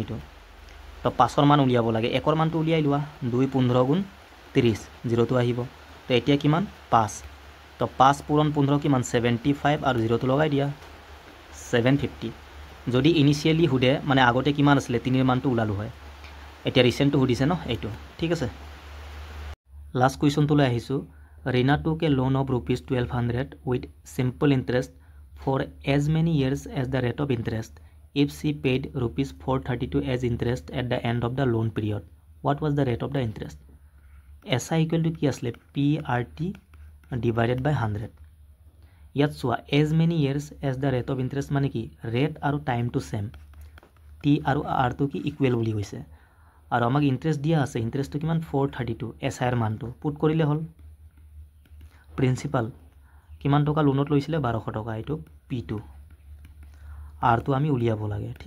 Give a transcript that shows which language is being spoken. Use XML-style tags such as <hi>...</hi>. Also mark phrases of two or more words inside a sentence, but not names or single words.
<as>এইটো তো 5 ৰ মান উলিয়াব লাগে 1 ৰ মানটো উলিয়াই লোৱা 2 15 গুণ 30 0টো আহিব তো এতিয়া কিমান 5 তো 5 পূৰণ 15 কিমান 75 আৰু 0টো লগাই দিয়া 750 যদি ইনিশিয়ালি হুদে মানে আগতে কিমান আছিল 3 ৰ মানটো উলালো হয় এতিয়া ৰিসেন্টটো হুদিছে ন এইটো ঠিক আছে লাষ্ট কোৱেশ্চনটো লৈ আহিছো</as> <en>Rina took a loan of ₹1200 with simple interest for as many years as the rate of interest If she paid rupees 432 as interest at the end of the loan period, what was the rate of the interest? SI equal to</en> <as>কি আসলে</as> <en>PRT divided by 100.</en> <as>ইয়াত চোৱা</as> <en>as many years as the rate of interest</en> <as>মানে কি rate আৰু time to same. T আৰু R to কি equal বুলি কৈছে আৰু আমাক ইন্টাৰেষ্ট দিয়া আছে ইন্টাৰেষ্টটো কিমান 432 SI ৰ মানটো পুট কৰিলে হ'ল প্ৰিন্সিপাল কিমান টকা লোনত লৈছিলে 1200 টকা এইটো P2 R to আমি উলিয়াব লাগে ঠিক</as>